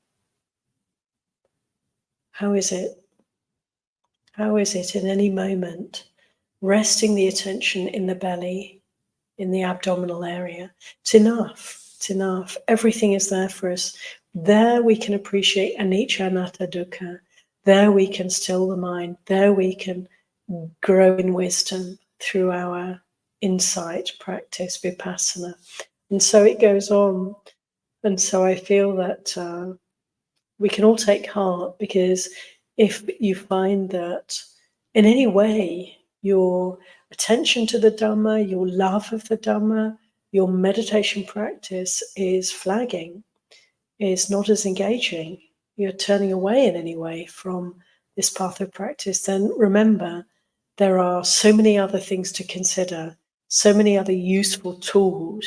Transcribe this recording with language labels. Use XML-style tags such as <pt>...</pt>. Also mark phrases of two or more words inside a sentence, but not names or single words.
<en>How is it? How is it in any moment, resting the attention in the belly, in the abdominal area? It's enough. It's enough. Everything is there for us. There we can appreciate</en> <pi>anicca, anatta, dukkha.</pi> <en>There we can still the mind. There we can grow in wisdom through our insight practice, vipassana. And so it goes on. And so I feel that we can all take heart, because if you find that in any way your attention to the Dhamma, your love of the Dhamma, your meditation practice is flagging, is not as engaging, you're turning away in any way from this path of practice, then remember there are so many other things to consider, so many other useful tools.</en>